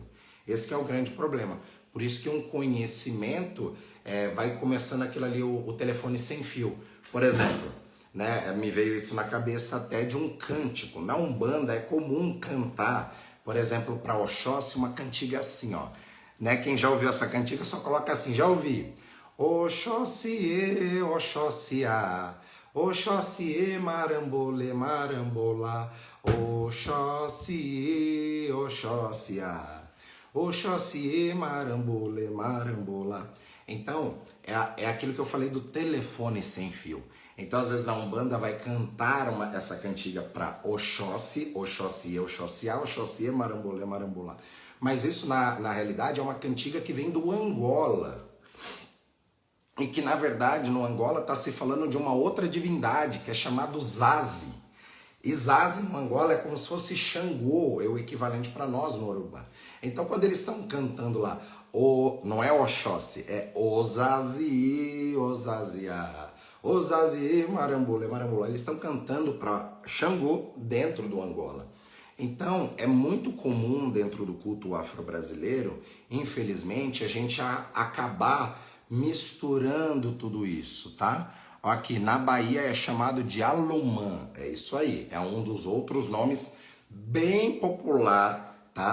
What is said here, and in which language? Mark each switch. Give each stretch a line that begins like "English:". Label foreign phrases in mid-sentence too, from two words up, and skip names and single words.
Portuguese: Esse que é o grande problema. Por isso que um conhecimento vai começando aquilo ali, o telefone sem fio. Por exemplo, né, me veio isso na cabeça até de um cântico. Na Umbanda é comum cantar, por exemplo, para Oxóssi, uma cantiga assim, ó. Né? Quem já ouviu essa cantiga só coloca assim, já ouvi. Oxóssi,
Kimbundu: Oxóssia, Oxóssi, marambole, marambola, Oxóssi, Oxóssia, Oxóssi, marambole, marambola.
Portuguese: Então, é aquilo que eu falei do telefone sem fio. Então, às vezes, na Umbanda vai cantar essa cantiga para Oxóssi, Oxóssi,
Kimbundu: Oxóssia, Oxóssi, marambolê, marambolá.
Portuguese: Mas isso, na realidade, é uma cantiga que vem do Angola. E que, na verdade, no Angola está se falando de uma outra divindade, que é chamado Zazi. E Zazi, no Angola, é como se fosse Xangô, é o equivalente para nós no Urubá. Então, quando eles estão cantando lá, não é Oxóssi, é Ozazi, Ozazia.
Kimbundu: Ozazi, marambole, marambolá.
Portuguese: Eles estão cantando para Xangô dentro do Angola. Então, é muito comum dentro do culto afro-brasileiro, infelizmente, a gente acabar misturando tudo isso, tá? Aqui na Bahia é chamado de Alumã, é isso aí, é um dos outros nomes bem popular, tá?